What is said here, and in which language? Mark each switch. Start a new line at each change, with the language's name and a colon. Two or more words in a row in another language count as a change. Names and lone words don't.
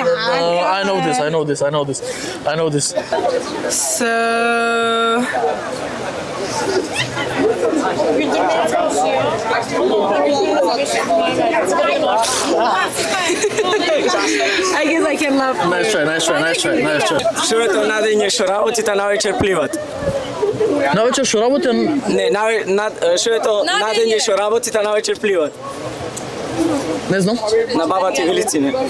English: I know this. So. I guess I can love you. Nice try.
Macedonian: Шоето на дење што работите на вечер пливат. На вечер што работите? Не, шоето на дење што работите на вечер пливат. Не знам. На баба ти Велицине.